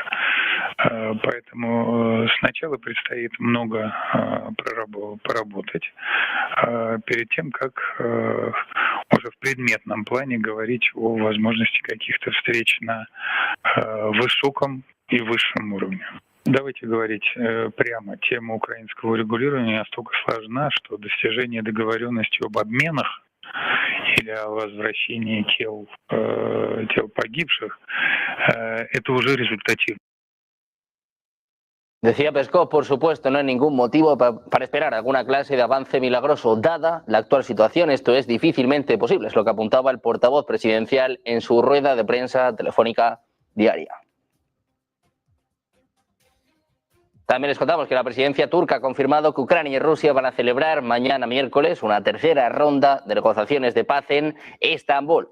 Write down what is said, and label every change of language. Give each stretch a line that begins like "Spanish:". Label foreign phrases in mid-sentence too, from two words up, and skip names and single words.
Russian: Поэтому сначала предстоит много поработать перед тем, как уже в предметном плане говорить о возможности каких-то встреч на высоком и высшем уровне. Давайте говорить прямо, тема украинского регулирования настолько сложна, что достижение договоренности об обменах или о возвращении тел погибших, это уже результативно.
Spanish: Decía Peskov, por supuesto, no hay ningún motivo para esperar alguna clase de avance milagroso, dada la actual situación. Esto es difícilmente posible, es lo que apuntaba el portavoz presidencial en su rueda de prensa telefónica diaria. También les contamos que la presidencia turca ha confirmado que Ucrania y Rusia van a celebrar mañana miércoles una tercera ronda de negociaciones de paz en Estambul.